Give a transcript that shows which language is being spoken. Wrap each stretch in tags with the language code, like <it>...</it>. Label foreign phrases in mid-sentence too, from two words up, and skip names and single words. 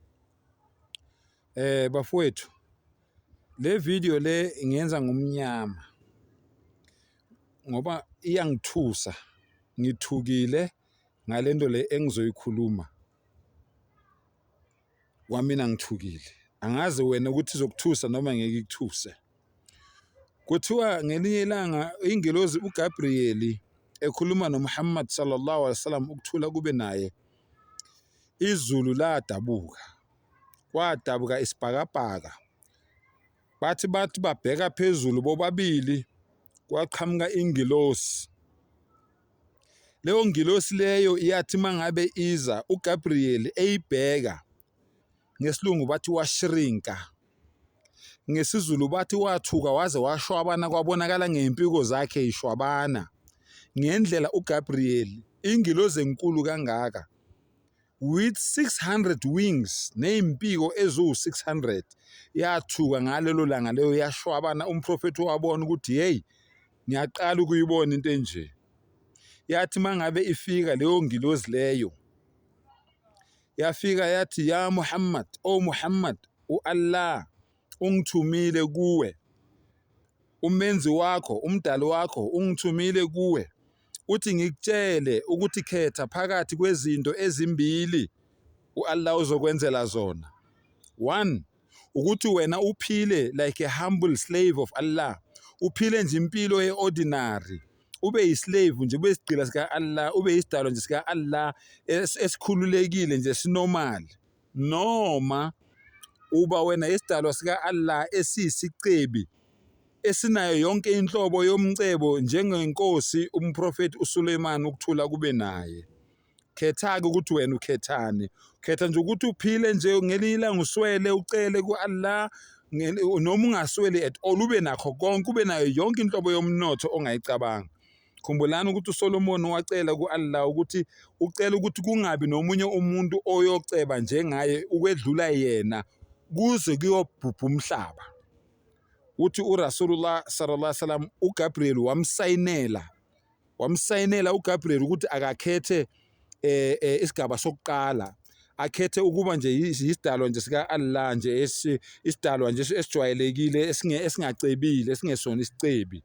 <zu>Bafowethu, le video le ngiyenza ngomnyama ngoba iyangithusa, ngithukile ngalento le engizoyikhuluma. Wamina ngithukile. Angazi wena ukuthi izokuthusa noma ngeke ikuthuse. Kuthiwa ngelinye ilanga ingelozi uGabriel ekhuluma noMuhammad</zu> <ar>صلى الله عليه وسلم</ar> <zu>ukuthula kube naye, izulu ladabuka. Kwadabuka isibhakabhaka. Bathi babheka phezulu bobabili kwaqhamuka ingilosi. Leyo ngilosi leyo iyathi mangabe iza uGabriel eyibheka, ngesilungu bathi washrinka, ngesizulu bathi wathuka waze washwabana, kwabonakala ngempiko zakhe ishwabana. Ngendlela uGabriel ingilozi enkulu kangaka</zu> <en>with 600 wings,</en> <zu>nezimpiko ezu600, yathuka ngalelo langa leyo yashwabana. Umprofeti wabona ukuthi hey, ngiyaqala ukuyibona into enje. Yathi mangabe ifika leyo ngilozi leyo, yafika yathi ya Muhammad, o Muhammad, uAllah ungithumile kuwe, umenzi wakho, umdali wakho ungithumile kuwe, uthi ngikutshele ukuthi khetha phakathi kwezinto ezimbili uAllah uzokwenzela zona.</zu> <en>1,</en> <zu>ukuthi wena uphile</zu> <en>like a humble slave of Allah,</en> <zu>uphile nje impilo ye-ordinary, ube yislave nje, ube isigqila sika-Allah, ube isidalwa nje sika-Allah esikhululekile nje sinormal. Noma uba wena isidalwa sika-Allah esiyisicebi, esinayo yonke inhlobo yomcebo njengenkosi umprofeti uSuleiman ukuthula kube naye. Khetha-ke ukuthi wena ukhethani. Khetha nje ukuthi uphile nje ngelinye ilanga uswele ucele ku-Allah, noma ungasweli</zu> <en>at all,</en> <zu>ube nakho konke, ube nayo yonke inhlobo yomnotho ongayicabanga. Khumbulani ukuthi uSolomon wacela ku-Allah ukuthi ucela ukuthi kungabi nomunye umuntu oyoceba njengaye ukwedlula yena kuze kuyobhubha umhlaba. Uthi uRasulullah</zu> <ar>صلى الله عليه وسلم</ar> <zu>uGabriel wamsayinela uGabriel ukuthi akakhethe isigaba sokuqala, akhethe ukuba nje isidalwa nje sika-Allah nje, isidalwa nje esijwayelekile esingacebile, esingesona isicebi.</zu>